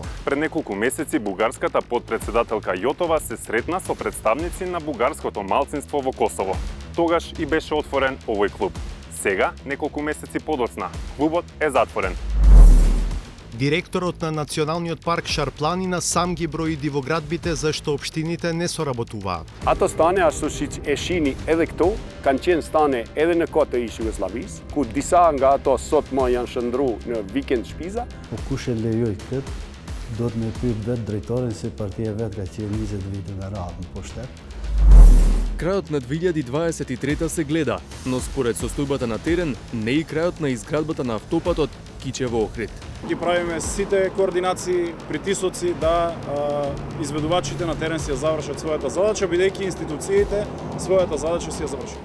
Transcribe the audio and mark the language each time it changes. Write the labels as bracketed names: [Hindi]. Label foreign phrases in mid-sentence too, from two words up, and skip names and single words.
[Macedonian] Пред неколку месеци бугарската подпредседателка Јотова се сретна со представници на бугарското малцинство во Косово. Тогаш и беше отворен овој клуб. Сега, неколку месеци подоцна, клубот е затворен. Директорот на Националниот парк Шарпланина сам ги брои дивоградбите зашто општините не соработуваат. [Albanian] Ato stane ashtu siç e shihni edhe këtu, kanë qenë stane edhe në kohë të ish Jugosllavisë, ku disa nga ato sot më janë shndruar në vikend shpiza. Po kush e lejoi këtë, do të më pyet vetë drejtorin se partia vet ka qenë 20 vite me radhë në pushtet. [Macedonian] Крајот на 2023 се гледа, но според состојбата на терен не и крајот на изградбата на автопатот Кичево-Охрид. Ги правиме сите координации, притисоци да изведувачите на терен си ја завршат својата задача, бидејќи институциите својата задача си ја завршат.